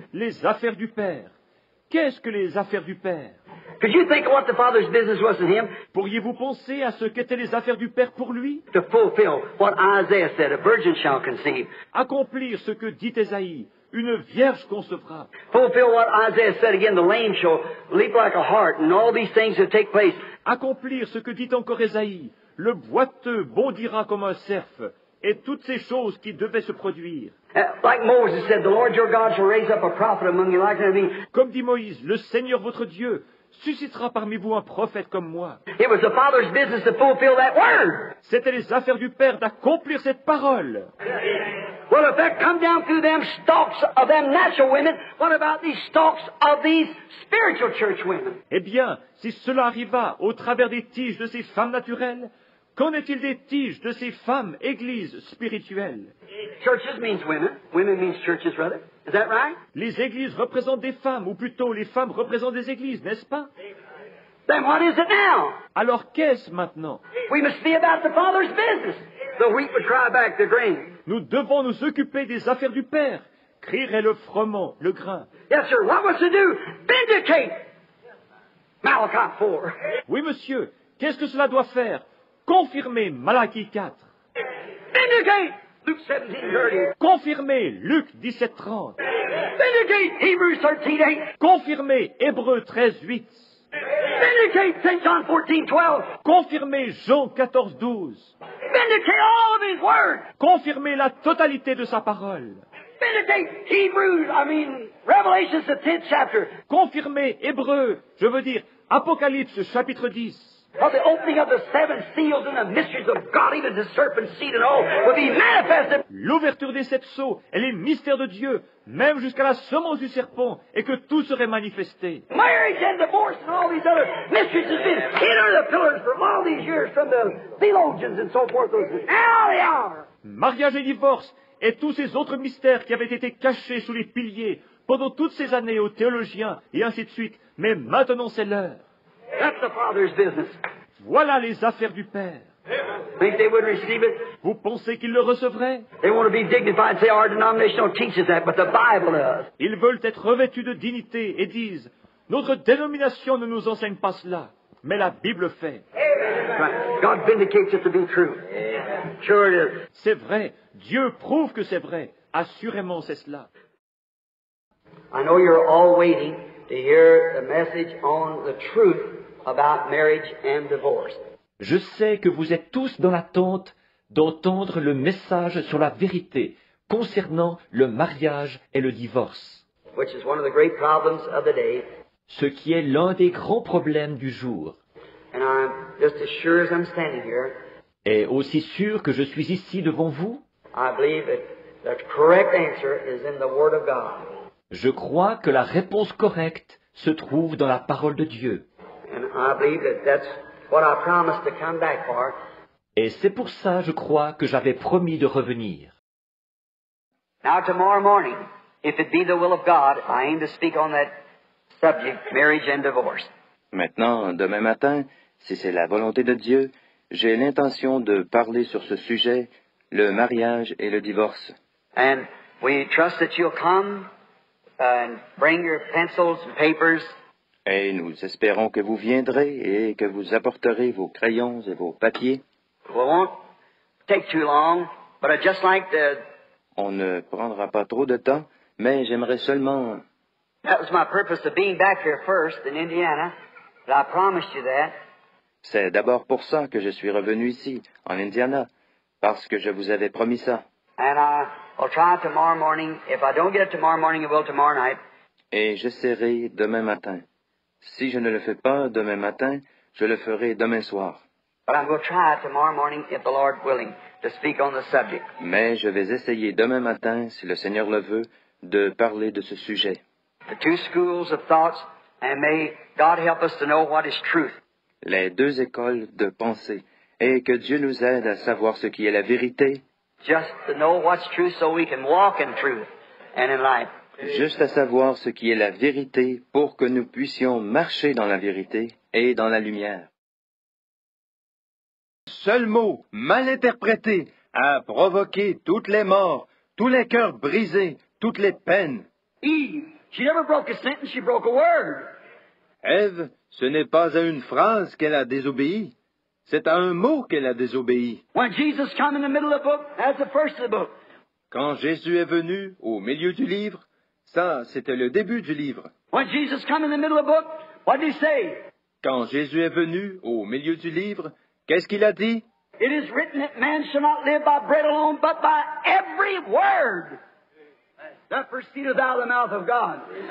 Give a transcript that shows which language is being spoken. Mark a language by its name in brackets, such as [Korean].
[French] Les affaires du Père. Qu'est-ce que les affaires du Père? [English] Could you think of what the Father's business was to him? [French] Pourriez-vous penser à ce qu'étaient les affaires du Père pour lui? [English] To fulfill what Isaiah said, a virgin shall conceive. [French] Accomplir ce que dit Ésaïe, une vierge concevra. [English] Fulfill what Isaiah said again, the lame shall leap like a hart, and all these things that take place. [French] Accomplir ce que dit encore Ésaïe, le boiteux bondira comme un cerf, et toutes ces choses qui devaient se produire. [English] Like Moses said, the Lord your God shall raise up a prophet among you like unto me. [French] Comme dit Moïse, le Seigneur votre Dieu suscitera parmi vous un prophète comme moi. [English] It was the Father's business to fulfill that word. [French] C'était les affaires du Père d'accomplir cette parole. [English] Well, if that come down through them stalks of them natural women, what about these stalks of these spiritual church women? [French] Eh bien, si cela arriva au travers des tiges de ces femmes naturelles, qu'en est-il des tiges de ces femmes églises spirituelles? [English] Churches means women. Women means churches, rather. Is that right? [French] Les églises représentent des femmes, ou plutôt les femmes représentent des églises, n'est-ce pas? [English] Then what is it now? [French] Alors qu'est-ce maintenant? [English] We must be about the Father's business. The wheat would cry back the grain. [French] Nous devons nous occuper des affaires du Père, crierait le froment, le grain. [English] Yes, sir. What was to do? Vindicate. Malachi 4. [French] Oui, monsieur, qu'est-ce que cela doit faire? Confirmer Malachie 4. [English] Vindicate. Luke 17:30. [French] Confirmer Luc 17:30. [English] Vindicate. Hebrews 13:8. [French] Confirmer Hébreux 13:8. [English] Vindicate St. John 14:12. [French] Confirmer Jean 14:12. [English] Vindicate all of His Word. [French] Confirmer la totalité de sa parole. [English] Vindicate Revelations the 10th chapter. [French] Confirmer Hébreux, je veux dire Apocalypse chapitre 10. [English] Of the opening of the seven seals and the mysteries of God, even the serpent seed and all, will be manifested. [French] L'ouverture des sept sceaux et les mystères de Dieu, même jusqu'à la semence du serpent, et que tout serait manifesté. [English] Marriage and divorce and all these other mysteries has been hid under the pillars for all these years from the theologians and so forth. Now they are. [French] Mariage et divorce, et tous ces autres mystères qui avaient été cachés sous les piliers pendant toutes ces années aux théologiens, et ainsi de suite. Mais maintenant c'est l'heure. [English] That's the Father's business. [French] Voilà les affaires du Père. [English] Think they would receive it? [French] Vous pensez qu'ils le recevraient? [English] They want to be dignified and say our denomination don't teach us that, but the Bible does. [French] Ils veulent être revêtus de dignité et disent, notre dénomination ne nous enseigne pas cela, mais la Bible fait. [English] Right. God vindicates it to be true. Sure it is. [French] C'est vrai, Dieu prouve que c'est vrai. Assurément c'est cela. [English] I know you're all waiting to hear the message on the truth about marriage and divorce. [French] Je sais que vous êtes tous dans l'attente d'entendre le message sur la vérité concernant le mariage et le divorce, [English] Which is one of the great problems of the day. [French] ce qui est l'un des grands problèmes du jour. [English] And I'm just as sure as I'm standing here, [French] Et aussi sûr que je suis ici devant vous, [English] I believe that the correct answer is in the Word of God. [French] je crois que la réponse correcte se trouve dans la parole de Dieu. [English] And I believe that that's what I promised to come back for. [French] Et c'est pour ça, je crois, que j'avais promis de revenir. [English] Now tomorrow morning, if it be the will of God, I aim to speak on that subject, marriage and divorce. [French] Maintenant, demain matin, si c'est la volonté de Dieu, j'ai l'intention de parler sur ce sujet, le mariage et le divorce. [English] And we trust that you'll come and bring your pencils and papers. [French] Et nous espérons que vous viendrez et que vous apporterez vos crayons et vos papiers. [English] We won't take too long, but I'd just like to... [French] On ne prendra pas trop de temps, mais j'aimerais seulement... [English] That was my purpose of being back here first in Indiana, but I promised you that. [French] C'est d'abord pour ça que je suis revenu ici, en Indiana, parce que je vous avais promis ça. [English] And I will try tomorrow morning. If I don't get it tomorrow morning, I will tomorrow night. [French] Et j'essaierai demain matin. Si je ne le fais pas demain matin, je le ferai demain soir. [English] But I'm going to try tomorrow morning, if the Lord willing, to speak on the subject. [French] Mais je vais essayer demain matin, si le Seigneur le veut, de parler de ce sujet. [English] The two schools of thoughts, and may God help us to know what is truth. [French] Les deux écoles de pensée, et que Dieu nous aide à savoir ce qui est la vérité, [English] Just to know what's truth so we can walk in truth and in life. [French] juste à savoir ce qui est la vérité pour que nous puissions marcher dans la vérité et dans la lumière. Seul mot, mal interprété, a provoqué toutes les morts, tous les cœurs brisés, toutes les peines. [English] Eve, she never broke a sentence, she broke a word. [French] Ève Ce n'est pas à une phrase qu'elle a désobéi, c'est à un mot qu'elle a désobéi. [English] When Jesus come in the middle of the book, that's the first of the book. [French] Quand Jésus est venu au milieu du livre, ça, c'était le début du livre. [English] When Jesus come in the middle of the book, what did he say? [French] Quand Jésus est venu au milieu du livre, qu'est-ce qu'il a dit? [English] It is written that man shall not live by bread alone, but by every word that proceedeth out of the mouth of God.